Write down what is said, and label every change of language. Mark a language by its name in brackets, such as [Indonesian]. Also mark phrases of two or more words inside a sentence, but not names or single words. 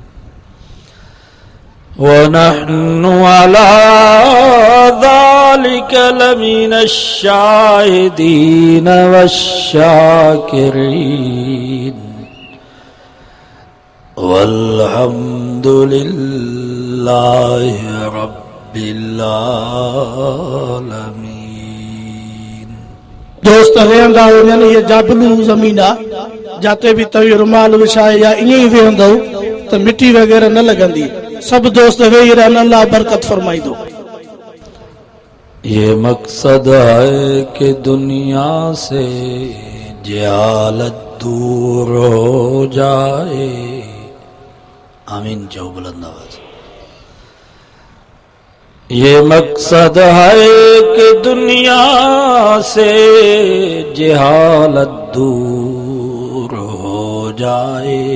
[Arabic] ونحن على ذلك لمن الشاهدين والشاكرين والحمد لله رب العالمين [Sindhi] दोस्त वेंदा वञनि ये जाबलू ज़मीन आहे जाते बि तव्हां रुमाल विछाए या ईअं ई वेहंदो त मिटी वग़ैरह न लॻंदी सब दोस्त वेही रहन अल्लाह बरकत फरमाई दो। [Hindi] ये मकसद है कि दुनिया से जहालत दूर हो जाए। [Sindhi] आमीन जो बुलंद आवाज। [Hindi] ये मकसद है कि दुनिया से जहालत दूर हो जाए।